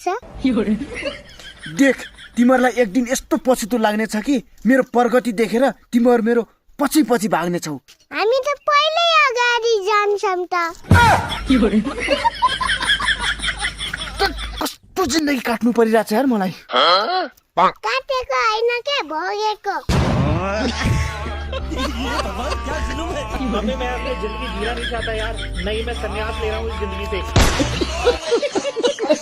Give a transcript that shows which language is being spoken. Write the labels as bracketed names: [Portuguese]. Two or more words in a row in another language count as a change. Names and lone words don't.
[Nepali] देख तिमीहरूलाई एक दिन यस्तो पछुतो लाग्नेछ कि मेरो प्रगति देखेर तिमीहरू मेरो पछि पछि भाग्नेछौ हामी त पहिल्यै अगाडि जान्छौँ त कस्तो जिन्दगी काट्नु परिरहेछ यार मलाई काटेको होइन के भोगेको [Hindi] मैं अपनी जिंदगी जीना नहीं चाहता यार नहीं मैं संन्यास ले रहा हूँ इस जिंदगी से